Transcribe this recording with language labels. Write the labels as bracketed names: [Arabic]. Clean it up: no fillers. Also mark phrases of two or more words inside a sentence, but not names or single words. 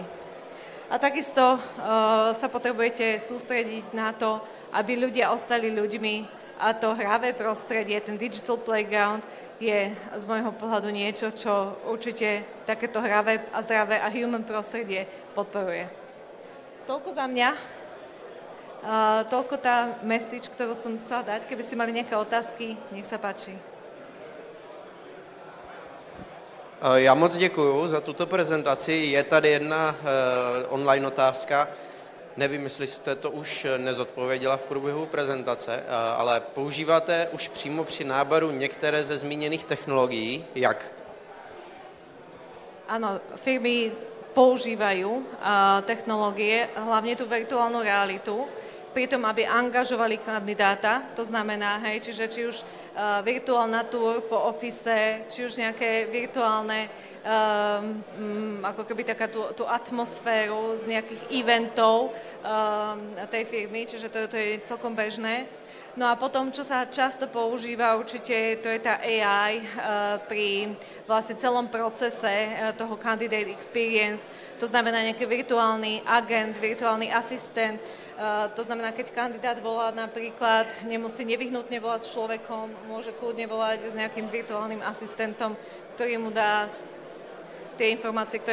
[Slovak] A takisto sa potrebujete sústrediť na to, aby ľudia ostali ľuďmi a to hravé prostredie, ten [English] digital playground [Slovak] je z môjho pohľadu niečo, čo určite takéto hravé a zdravé a human prostredie podporuje. Toľko za mňa. Toľko tá message, ktorú som chcela dať. Keby ste mali nejaké otázky, nech sa páči. [Czech] Já moc děkuju za tuto prezentaci. Je tady jedna online otázka. Nevím, jestli jste to už nezodpověděla v průběhu prezentace, ale používáte už přímo při náboru některé ze zmíněných technologií? Jak? [Slovak] Áno, firmy používajú technológie, hlavne tú virtuálnu realitu, pri tom, aby angažovali kandidáta, to znamená, hej, čiže či už virtuálna tour po office, či už nejaké virtuálne, ako keby taká tú atmosféru z nejakých eventov tej firmy, čiže to je celkom bežné. No a potom, čo sa často používa, určite to je tá AI pri vlastne celom procese toho [English] candidate experience, [Slovak] to znamená nejaký virtuálny agent, virtuálny asistent, to znamená, keď kandidát volá napríklad, nemusí nevyhnutne volať s človekom, môže kľudne volať s nejakým virtuálnym asistentom, ktorý mu dá tie informácie, ktoré